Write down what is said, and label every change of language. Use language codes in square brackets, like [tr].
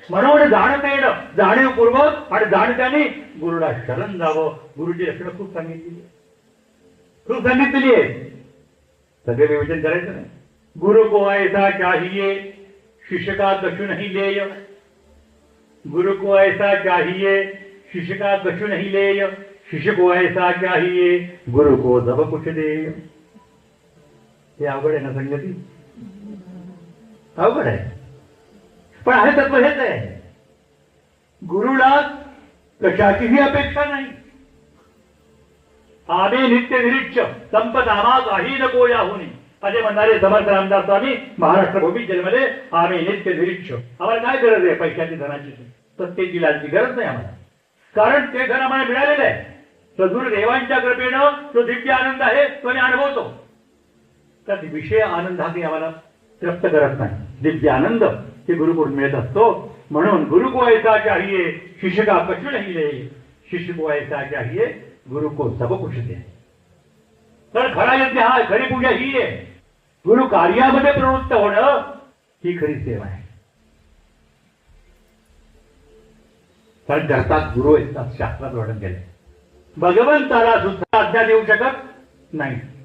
[mr] म्हणून जाणता येणं जाणीवपूर्वक आणि जाणत्याने गुरुला शरण जावं. गुरुची लक्षणं खूप सांगितलेली आहे. सगळे विवेचन करायचं नाही. [hi] गुरु को ऐसा चाहिए शिष्य का कछु नहीं लेय। गुरु को ऐसा चाहिए शिष्य का कछु नहीं लेय। शिष्य को ऐसा चाहिए गुरु को सब कुछ दे। [mr] हे अवघड आहे ना संगती, अवघड आहे, पण आहे तत्व हेच आहे. गुरुला कशाचीही अपेक्षा नाही. आम्ही नित्य निरीक्ष संपत आम्हा काही नको याहुनी असे म्हणणारे समर्थ रामदास स्वामी महाराष्ट्र भूमी जन्मले. आम्ही नित्य निरीक्ष, आम्हाला काय गरज आहे पैशाची धनाची सत्तेची लालची गरज नाही आम्हाला, कारण ते धन आम्हाला मिळालेलं आहे. सद्गुरु देवांच्या कृपेनं जो दिव्य आनंद आहे तो आम्ही अनुभवतो. तर विषय आनंद हा काही आम्हाला तृप्त करत नाही. दिव्य आनंद हे गुरुकडून मिळत असतो. [hi] म्हणून गुरु को ऐसा चाहिए शिष्य का कछु नहीं ले. शिष्य को ऐसा चाहिए गुरु को सब कुछ दे. [mr] तर खरा यज्ञ हा, खरी पूजा ही आहे. गुरु कार्यामध्ये प्रवृत्त होणं ही खरी सेवा आहे. कारण जगतात गुरु येतात, शास्त्रात वर्णन केले. भगवंताला सुद्धा आज्ञा देऊ शकत नाही.